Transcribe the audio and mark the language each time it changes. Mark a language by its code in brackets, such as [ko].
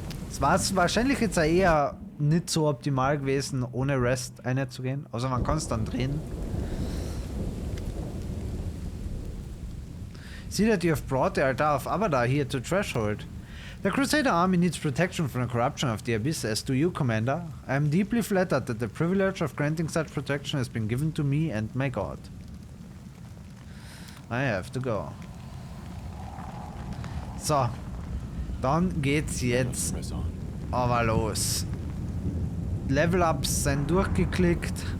[de] Es war wahrscheinlich jetzt eher nicht so optimal gewesen, ohne Rest einzugehen. Also man kann es dann drehen. [en] See that you have brought the altar of Abada here to Threshold. The Crusader army needs protection from the corruption of the Abyss, as do you, Commander. I am deeply flattered that the privilege of granting such protection has been given to me and my god. I have to go. [de] So, dann geht's jetzt aber los. Level-Ups sind durchgeklickt.